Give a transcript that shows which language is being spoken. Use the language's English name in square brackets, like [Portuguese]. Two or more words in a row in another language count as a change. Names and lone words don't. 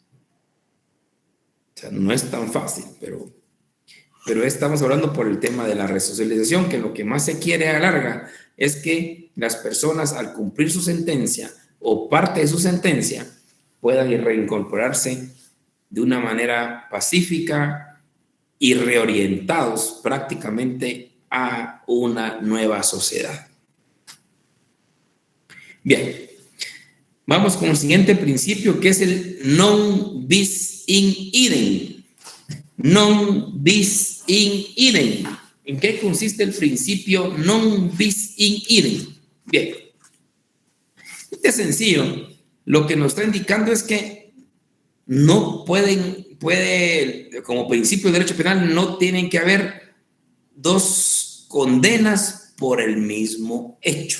[Spanish] O sea, no es tan fácil, pero estamos hablando por el tema de la resocialización, que lo que más se quiere a la larga es que las personas, al cumplir su sentencia o parte de su sentencia, puedan reincorporarse de una manera pacífica y reorientados prácticamente a una nueva sociedad. Bien, vamos con el siguiente principio, que es el [Latin] non bis in idem. Non bis in idem. [Spanish] ¿En qué consiste el principio [Latin] non bis in idem? [Spanish] Bien, este es sencillo. Lo que nos está indicando es que no puede, como principio de derecho penal, no tienen que haber 2 condenas por el mismo hecho.